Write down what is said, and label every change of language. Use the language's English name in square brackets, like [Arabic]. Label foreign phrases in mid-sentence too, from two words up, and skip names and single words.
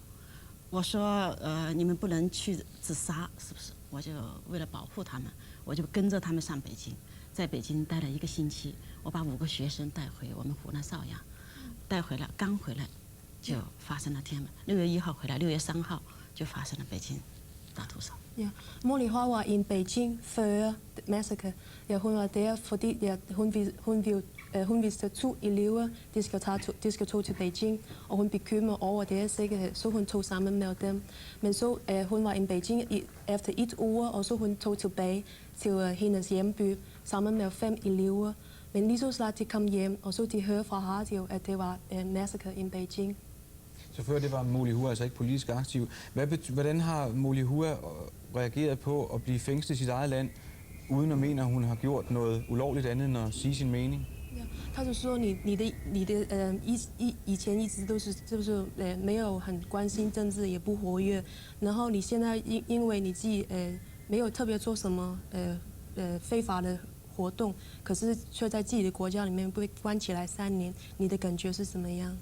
[Chinese] 我说你们不能去自杀，是不是？我就为了保护他们，我就跟着他们上北京，在北京待了1个星期，我把5个学生带回我们湖南邵阳，带回来，刚回来。就发生了天安门，6月1号回来，6月3号就发生了北京大屠殺。 [Danish] Ja, Molly Hua var i Beijing før massacre. Ja, hun var der, fordi hun vidste 2 elever, de skal tage til Beijing, og hun bekymrede over deres sikkerhed, så hun tog sammen med dem. Men så hun var i Beijing efter 1 uge, og så hun tog tilbage til hendes hjemby sammen med 5 elever. Men lige så snart de kom hjem, og så de hørte fra radio, at det var en massacre i Beijing. Så før det var Molly Hua altså ikke politisk aktiv. Hvordan har Molly Hua reageret på at blive fængslet i sit eget land, uden at mene, at hun har gjort noget ulovligt andet end at sige sin mening? [Chinese] 他就说你的以前一直都是就是没有很关心政治，也不活跃，然后你现在因为你自己没有特别做什么非法的活动，可是却在自己的国家里面被关起来3年，你的感觉是怎么样？